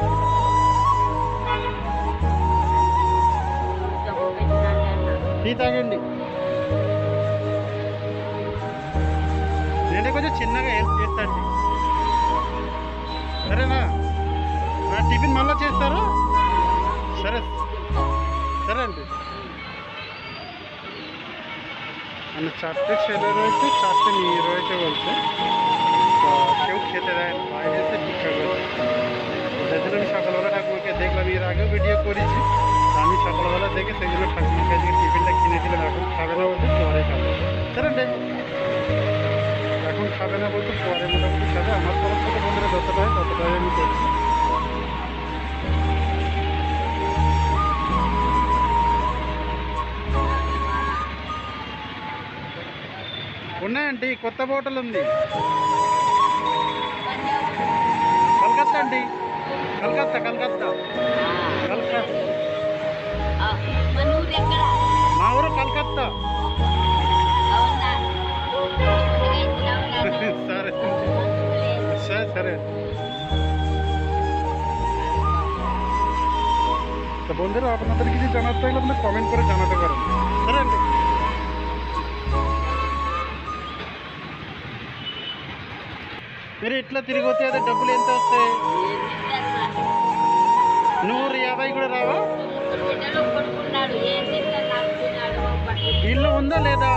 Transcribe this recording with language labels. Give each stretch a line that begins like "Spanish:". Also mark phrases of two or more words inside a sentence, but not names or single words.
Telugu: టీ తాగండి. నేనే కొంచెం చిన్నగా హెల్ప్ చేస్తా అండి, సరేనా? టిఫిన్ మళ్ళీ చేస్తారా? సరే సరే అండి।
Bangla: মানে 4টে ছেলে রয়েছে, 4টে মেয়ে রয়েছে বলছে, তো কেউ খেতে দেয় না, বাইরে এসে ভিক্ষা করছে। যার জন্য আমি সকালবেলা ঠাকুমাকে দেখলাম, এর আগেও ভিডিও করেছি, আমি সকালবেলা দেখে সেই জন্য ঠাকুমাকে আজকে টিফিনটা কিনে দিলাম। এখন খাবে না বলতে পরে খাবে, স্যার এখন খাবে না বলতে পরে মোটামুটি খাবে। আমার তরফ থেকে বন্ধুরা যতটা হয় ততটাই আমি করছি।
Telugu: ఉన్నాయండి, కొత్త హోటల్ ఉంది, కలకత్తా అండి, కలకత్తా కలకత్తా కలకత్తా, మా ఊరు కలకత్తా। సరే సరే సరే
Bangla: বন্ধুরা আপনাদের কিছু জানাতে থাকলে আপনার কমেন্ট করে জানাতে পারেন,
Telugu: సరే అండి. మీరు ఇట్లా తిరిగి వస్తే అదే డబ్బులు ఎంత వస్తాయి? 150 కూడా రావా? ఇల్లు ఉందా లేదా?